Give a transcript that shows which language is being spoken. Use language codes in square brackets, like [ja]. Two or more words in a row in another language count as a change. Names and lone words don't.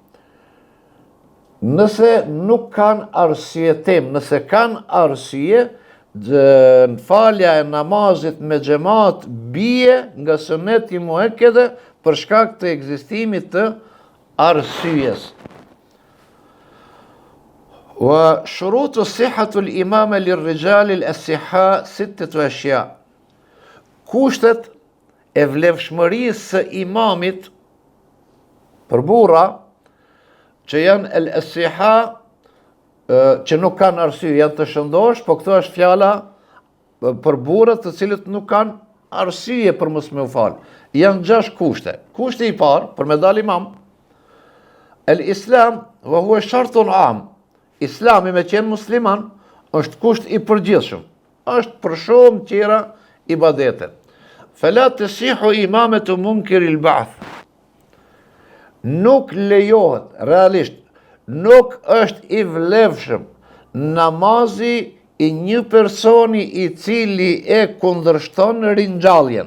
[sq] Nëse nuk kanë arsye nëse kanë arsye, në falja e namazit me xhamat bie nga suneti muakkede për shkak të ekzistimit të arsyes. [ar] وشروط صحة الإمامة للرجال الأصحاء 6 أشياء. [sq] Kushtet e vlefshmërisë së imamit për burra që janë el-siha, që nuk kanë arsye, janë të shëndosh, po këto është fjala për burrat të cilët nuk kanë arsye për mos me u falë. Janë 6 kushte. Kushti i parë, për me dal imam, [ar] الإسلام، وهو شرط عام. [sq] Islami me qenë musliman, është kusht i përgjithshëm. është për shumë tjera ibadete. [ar] فلا تصح إمامة منكر البعث. [sq] Nuk lejohet, realisht, nuk është i vlefshëm namazi i një personi i cili e kundërshton ringjalljen.